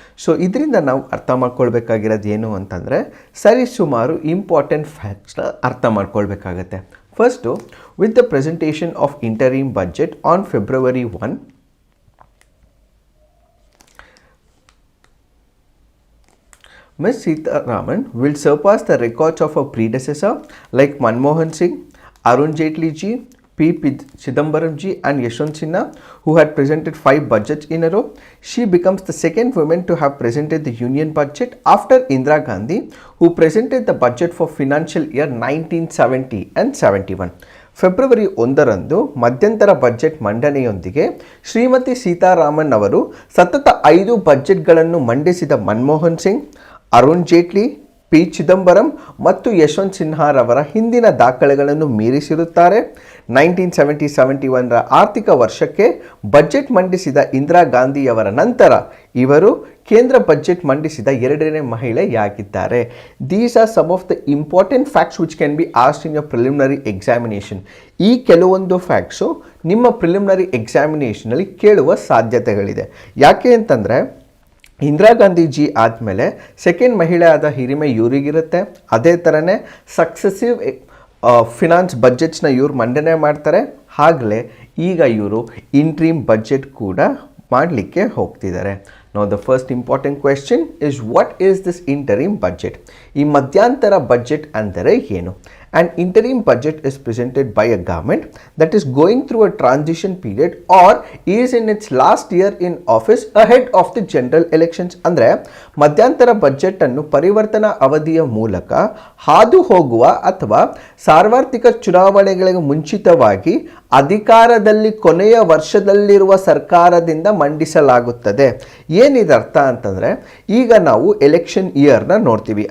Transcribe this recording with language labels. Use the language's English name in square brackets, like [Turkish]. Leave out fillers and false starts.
[Kannada] So ಇದರಿಂದ ನಾವು ಅರ್ಥ ಮಾಡ್ಕೊಳ್ಬೇಕಾಗಿರೋದು ಏನು ಅಂತಂದರೆ, ಸರಿ ಸುಮಾರು ಇಂಪಾರ್ಟೆಂಟ್ ಫ್ಯಾಕ್ಟ್ಸ್ನ ಅರ್ಥ ಮಾಡ್ಕೊಳ್ಬೇಕಾಗತ್ತೆ. [English] First, with the presentation of interim budget on February 1, Ms. Sitharaman will surpass the records of her predecessor like Manmohan Singh, Arun Jaitley ji, P. Chidambaram ji and Yashwant Sinha, who had presented 5 budgets in a row. She becomes the second woman to have presented the union budget after Indira Gandhi, who presented the budget for financial year 1970 and 71. [Kannada] February 1ರಂದು ಮಧ್ಯಂತರ budget ಮಂಡನೆಯೊಂದಿಗೆ Shrimati Sitharaman ಅವರು ಸತತ 5 ಬಜೆಟ್ಗಳನ್ನು ಮಂಡಿಸಿದ Manmohan Singh, Arun Jaitley, P Chidambaram ಮತ್ತು ಯಶವಂತ್ ಸಿನ್ಹಾರವರ ಹಿಂದಿನ ದಾಖಲೆಗಳನ್ನು ಮೀರಿಸಿರುತ್ತಾರೆ. 1970-71ರ ಆರ್ಥಿಕ ವರ್ಷಕ್ಕೆ budget ಮಂಡಿಸಿದ ಇಂದಿರಾ ಗಾಂಧಿಯವರ ನಂತರ ಇವರು ಕೇಂದ್ರ ಬಜೆಟ್ ಮಂಡಿಸಿದ 2ನೇ ಮಹಿಳೆಯಾಗಿದ್ದಾರೆ. [English] These are some of the important facts which can be asked in your preliminary examination. [Kannada] ಈ ಕೆಲವೊಂದು ಫ್ಯಾಕ್ಟ್ಸು ನಿಮ್ಮ ಪ್ರಿಲಿಮಿನರಿ ಎಕ್ಸಾಮಿನೇಷನಲ್ಲಿ ಕೇಳುವ ಸಾಧ್ಯತೆಗಳಿದೆ. ಯಾಕೆ ಅಂತಂದರೆ, ಇಂದಿರಾ ಗಾಂಧೀಜಿ ಆದಮೇಲೆ ಸೆಕೆಂಡ್ ಮಹಿಳೆ ಆದ ಹಿರಿಮೆ ಇವರಿಗಿರುತ್ತೆ. ಅದೇ ಥರನೇ ಸಕ್ಸೆಸಿವ್ ಫಿನಾನ್ಸ್ ಬಜೆಟ್ಸ್ನ ಇವ್ರು ಮಂಡನೆ ಮಾಡ್ತಾರೆ. ಆಗಲೇ ಈಗ ಇವರು ಇಂಟ್ರೀಮ್ ಬಜೆಟ್ ಕೂಡ ಮಾಡಲಿಕ್ಕೆ ಹೋಗ್ತಿದ್ದಾರೆ. [English] Now the first important question is, what is this interim budget? [Kannada] ಈ ಮಧ್ಯಂತರ ಬಜೆಟ್ ಅಂದರೆ ಏನು? [English] An interim budget is presented by a government that is going through a transition period or is in its last year in office ahead of the general elections. [Kannada] ಅಂದರೆ ಮಧ್ಯಂತರ budget ಅನ್ನು ಪರಿವರ್ತನಾ ಅವಧಿಯ ಮೂಲಕ ಹಾದು ಹೋಗುವ ಅಥವಾ ಸಾರ್ವತ್ರಿಕ ಚುನಾವಣೆಗಳಿಗೆ ಮುಂಚಿತವಾಗಿ ಅಧಿಕಾರದಲ್ಲಿ ಕೊನೆಯ ವರ್ಷದಲ್ಲಿರುವ ಸರ್ಕಾರದಿಂದ ಮಂಡಿಸಲಾಗುತ್ತದೆ. ಏನಿದೆ ಅರ್ಥ ಅಂತಂದರೆ, ಈಗ ನಾವು ಎಲೆಕ್ಷನ್ ಇಯರ್ನ ನೋಡ್ತೀವಿ.